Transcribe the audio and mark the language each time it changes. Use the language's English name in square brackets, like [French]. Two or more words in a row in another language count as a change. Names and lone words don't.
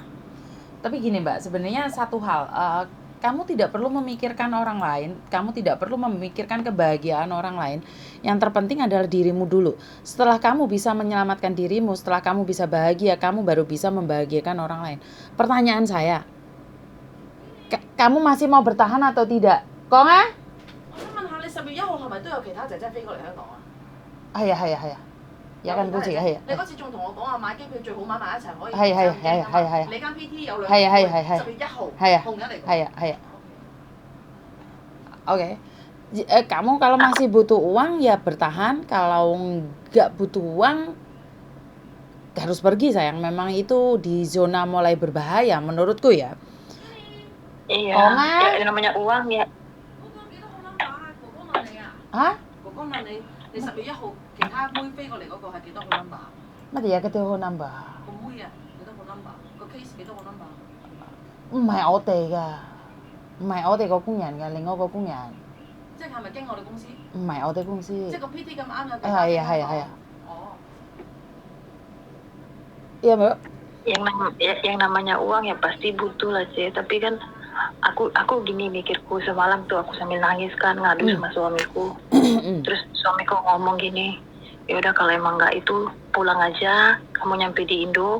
[Indonesian] Tapi gini, Mbak, sebenarnya satu hal, kamu tidak perlu memikirkan orang lain, kamu tidak perlu memikirkan kebahagiaan orang lain. Yang terpenting adalah dirimu dulu. Setelah kamu bisa menyelamatkan dirimu, setelah kamu bisa bahagia, kamu baru bisa membahagiakan orang lain. Pertanyaan saya, kamu masih mau bertahan atau tidak? Kok nggak? [Cantonese] 我想問下，你10月1號係咪都有其他姐姐飛過嚟香港啊？係啊，有間公司係啊。你嗰次仲同我講話買機票最好買埋一齊可以。係。你間 PT 有兩個10月1號。同日嚟講。係啊。Oke. [Indonesian] Kamu kalau masih butuh uang ya bertahan, kalau nggak butuh uang harus pergi sayang. Memang itu di zona mulai berbahaya menurutku ya. Iya, Oh nggak? ya namanya uang ya. 啊？ [Cantonese] 哥哥問你，你10月1號其他妹飛過嚟嗰個係幾多個 number？乜嘢嘅電話 number？個妹啊，幾多個 number？個 case 幾多個 number？唔係我哋㗎，唔係我哋個工人㗎，另外個工人。即係咪經我哋公司？唔係我哋公司。即係個 PT 咁啱有幾多？係啊係啊係啊。哦。 [Indonesian] Iya mbak. Yang namanya uang ya pasti butuh lah sih, tapi kan aku gini mikirku semalam tuh aku sambil nangis kan ngadu sama suamiku. Terus suamiku ngomong gini, ya udah kalau emang nggak itu pulang aja, kamu nyampe di Indo.